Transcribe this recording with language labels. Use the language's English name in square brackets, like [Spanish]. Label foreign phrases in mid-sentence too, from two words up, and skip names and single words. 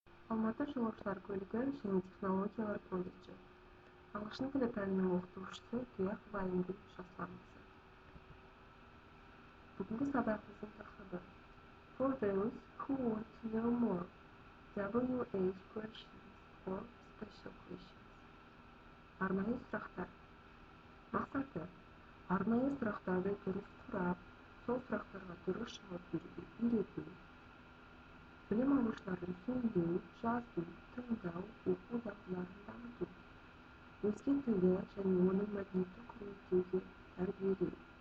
[Kazakh] Алматы жолаушылар көлігі және технологиялар колледжі. Ағылшын тілі пәнінің оқытушысы Тұяқ Байымгүл Жасұланқызы. Бүгінгі сабағымыздың тақырыбы [English] For those who want to know more, WH questions or special questions. [Kazakh] Арнайы сұрақтар. Мақсаты: арнайы сұрақтарды дұрыс сұрап, сол сұрақтарға дұрыс жауап беруге үйрету. Білім алушылардың сөйлеу, жазу, тыңдау, оқу дағдыларын дамыту. Өзге тілді және оның мәдениетін құрметтеуге тәрбиелеу.